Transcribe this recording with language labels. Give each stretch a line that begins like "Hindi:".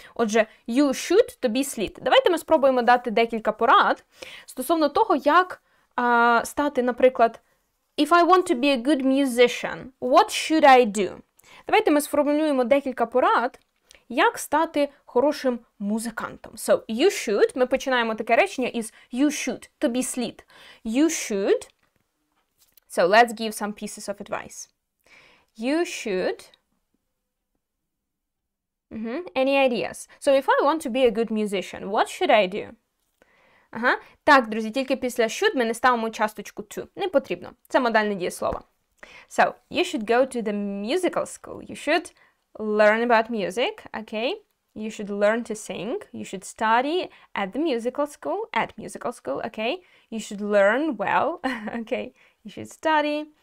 Ukrainian: Отже,
English: you should,
Ukrainian: тобі слід. Давайте ми спробуємо дати декілька порад стосовно того, як стати, наприклад,
English: if I want to be a good musician, what should I do?
Ukrainian: Давайте ми сформулюємо декілька порад, як стати хорошим музикантом.
English: So, you should,
Ukrainian: ми починаємо таке речення із you should, тобі слід.
English: You should, so let's give some pieces of advice. You should, any ideas? So, if I want to be a good musician, what should I do?
Ukrainian: Так, друзі, тільки після should ми не ставимо часточку to. Не потрібно. Це модальне дієслово.
English: So, you should go to the musical school. You should learn about music, okay? You should learn to sing. You should study at the musical school, okay? You should learn well, okay? You should study.